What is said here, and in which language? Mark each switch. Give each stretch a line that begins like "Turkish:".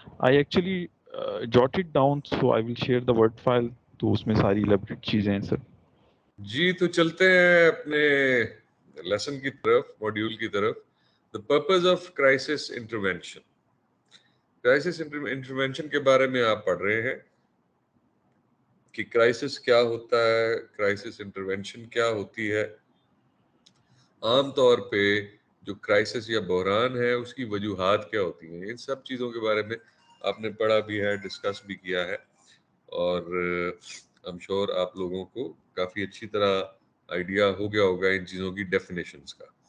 English: I actually jot it down, so I will share the word file,
Urdu: تو اس میں ساری elaborate چیزیں ہیں سر. جی تو چلتے ہیں اپنے لیسن کی طرف, ماڈیول کی طرف.
English: The purpose of crisis intervention.
Urdu: Crisis intervention کے بارے میں آپ پڑھ رہے ہیں کہ کرائسس کیا ہوتا ہے, کرائسس انٹرونشن کیا ہوتی ہے. عام طور پہ جو کرائسس یا بحران ہے اس کی وجوہات کیا ہوتی ہیں, ان سب چیزوں کے بارے میں آپ نے پڑھا بھی ہے, ڈسکس بھی کیا ہے, اور
English: I'm sure
Urdu: آپ لوگوں کو کافی اچھی طرح آئیڈیا ہو گیا ہوگا ان چیزوں کی ڈیفینیشنز کا.